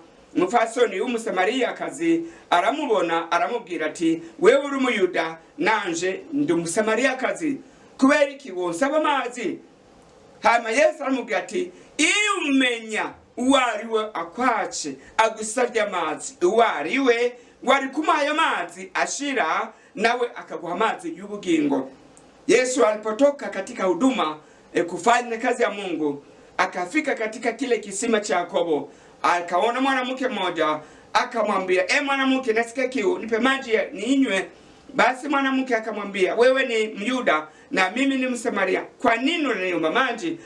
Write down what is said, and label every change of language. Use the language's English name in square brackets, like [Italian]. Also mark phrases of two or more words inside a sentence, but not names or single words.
[Rundi] Umupfasoni w'umusamariyakazi aramubona, aramubwira ati, wewe uri umuyuda nanje ndi umusamariyakazi, kubera iki wonsaba amazi? Hama Yesu aramubwira ati, iyo umenya uwariwe akwace agusavye amazi, uwariwe wari kumuha ayo mazi ashira, nawe akaguha mazi y'ubugingo. [Swahili] Yesu alipotoka katika huduma kufanya kazi ya Mungu, akafika katika kile kisima cha Yakobo, akaona mwanamke mmoja, akamwambia, mwanamke nasikia kiu, nipe maji ninywe. Basi mwanamke akamwambia, wewe ni Myuda na mimi ni Msamaria, kwa nini unaniomba maji?